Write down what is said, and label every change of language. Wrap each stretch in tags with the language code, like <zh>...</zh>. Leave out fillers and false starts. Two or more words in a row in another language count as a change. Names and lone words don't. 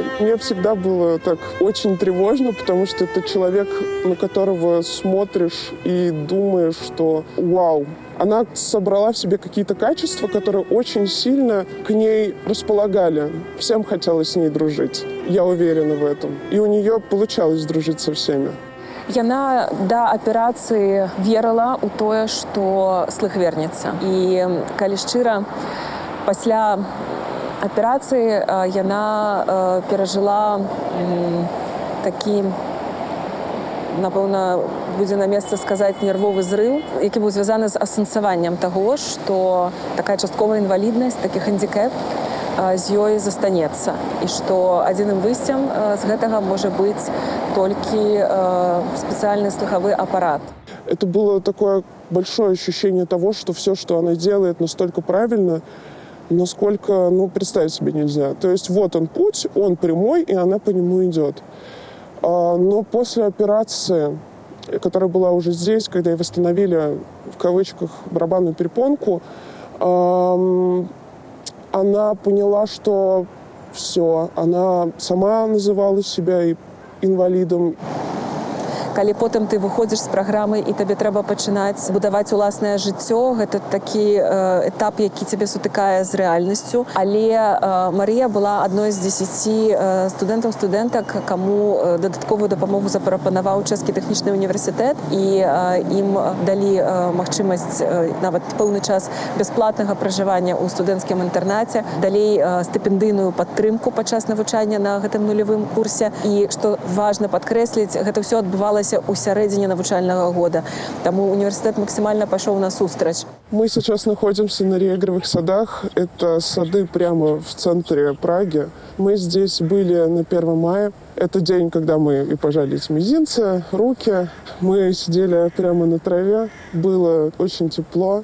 <ru>Мне всегда было так очень тревожно, потому что это человек, на которого смотришь и думаешь, что вау. Она собрала в себе какие-то качества, которые очень сильно к ней располагали. Всем хотелось с ней дружить. Я уверена в этом. И у нее получалось дружить со всеми.</ru> <be>Яна да аперацыі верыла ў тое, што слых вернецца. І калі шчыра, пасля аперацыі яна перажыла такі, напэўна, будзе на месцы сказаць, нервовы зрыў, які быў звязаны з асэнсаваннем таго, што такая частковая інваліднасць, такі хандикэп з ёй застанецца. І што адзіным выйсцем з гэтага можа быць толькі</be> <ru>специальный слуховой аппарат. Это было такое большое ощущение того, что все, что она делает, настолько правильно, насколько, представить себе нельзя. То есть вот он путь, он прямой, и она по нему идет. Но после операции, которая была уже здесь, когда ей восстановили, в кавычках, барабанную перепонку, она поняла, что все, она сама называла себя инвалидом.</ru> <be>Калі потым ты выходзіш з праграмы і табе трэба пачынаць будаваць уласнае жыццё, гэта такі этап, які цябе сутыкае з рэальнасцю. Але Марія была адной з 10 студэнтаў-студэнтак, каму дадатковую дапамогу запрапанаваў Чэшскі тэхнічны універсітэт, і ім далі магчымасць нават пэўны час бясплатнага пражывання ў студэнцкім інтэрнаце, далей стыпендыйную падтрымку падчас навучання на гэтым нулявым курсе. І што важна падкрэсліць, гэта ўсё адбывалася ў сярэдзіне навучальнага года. Таму універсітэт максімальна пайшоў насустрач.</be> <ru>Мы сейчас находимся на Риегровых садах. Это сады прямо в центре Праги. Мы здесь были на 1 мая. Это день, когда мы и пожали мизинцы, руки. Мы сидели прямо на траве. Было очень тепло.</ru>